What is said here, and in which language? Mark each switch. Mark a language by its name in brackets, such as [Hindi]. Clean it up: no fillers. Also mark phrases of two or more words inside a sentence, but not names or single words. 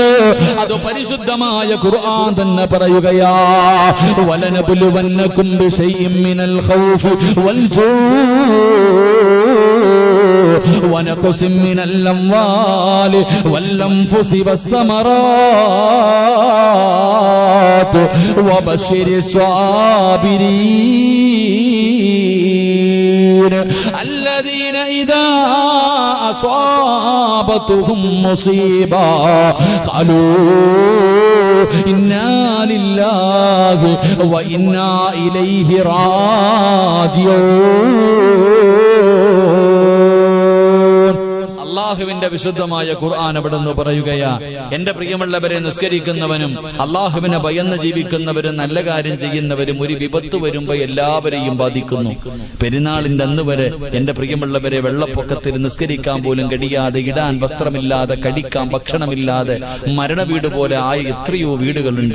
[Malayalam] അത് പരിശുദ്ധമായ ഖുർആൻ തന്നെ പറയുകയാ, [Arabic] ولنبلونكم بشيء من الخوف والجوع ونقص من الأموال والأنفس والثمرات وبشر الصابرين الذين إذا أصابتهم مصيبة قالوا إنا لله وإنا إليه راجعون. [Malayalam] അള്ളാഹുവിന്റെ വിശുദ്ധമായ ഖുർആൻ അവിടുന്ന് പറയുകയാ, എന്റെ പ്രിയമുള്ളവരെ, നിസ്കരിക്കുന്നവനും അള്ളാഹുവിനെ ഭയന്ന് ജീവിക്കുന്നവരും നല്ല കാര്യം ചെയ്യുന്നവരും ഒരു വിപത്ത് വരുമ്പോ എല്ലാവരെയും ബാധിക്കുന്നു. പെരുന്നാളിന്റെ അന്ന് വരെ എന്റെ പ്രിയമുള്ളവരെ വെള്ളപ്പൊക്കത്തിൽ നിസ്കരിക്കാൻ പോലും കഴിയാതെ, ഇടാൻ വസ്ത്രമില്ലാതെ, കഴിക്കാൻ ഭക്ഷണമില്ലാതെ മരണവീട് പോലെ ആയ എത്രയോ വീടുകളുണ്ട്.